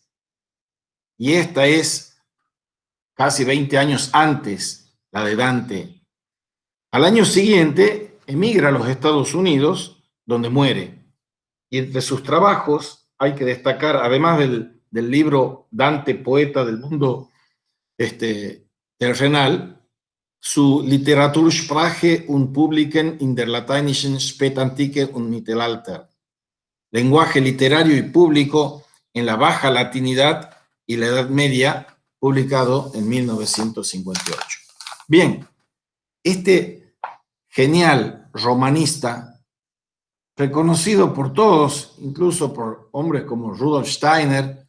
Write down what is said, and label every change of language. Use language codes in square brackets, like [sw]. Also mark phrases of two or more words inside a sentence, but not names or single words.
[es] Y esta es casi 20 años antes, la de Dante. Al año siguiente emigra a los Estados Unidos, donde muere. Y entre sus trabajos hay que destacar, además del libro Dante, poeta del mundo terrenal, su Literatursprache und Publiken in der lateinischen Spätantike und Mittelalter, lenguaje literario y público en la Baja Latinidad y la Edad Media, publicado en 1958. Bien, este genial romanista, reconocido por todos, incluso por hombres como Rudolf Steiner,